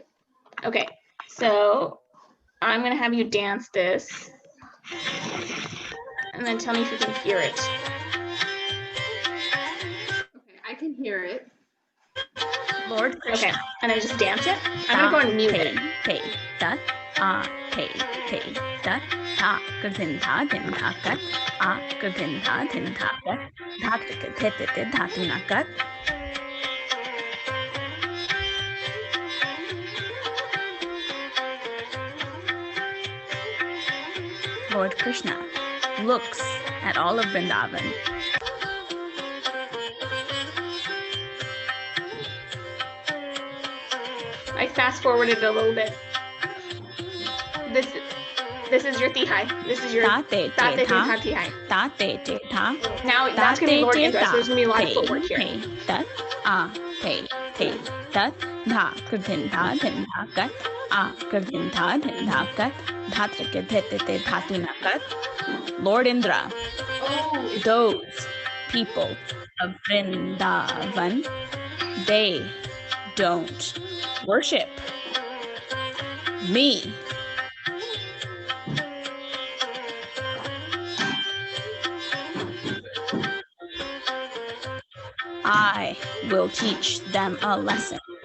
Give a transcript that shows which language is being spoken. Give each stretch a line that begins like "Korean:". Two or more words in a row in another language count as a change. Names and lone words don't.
English: Okay, so I'm gonna have you dance this, and then tell me if you can hear it. Okay, I can hear it. Lord Krishna. Okay, and then just dance it. I'm gonna go and mute it. Hey, that, hey, that, ta, gazin tha, din tha kat, gazin tha, din tha kat, dha, te, dha, tina kat. Lord Krishna looks at all of Vrindavan. I fast forwarded a little bit. This is your tihai. This is your Ta te ta te te ta ta. tihai. Ta te te ta. Now that's gonna be Lord Indra, so there's gonna be a lot of footwork here. Tat, te, tat, dha, tin tha, kat, tin tha, kat, dha, te, na, kat. Lord Indra, those people of Vrindavan, they don't worship me. I will teach them a lesson.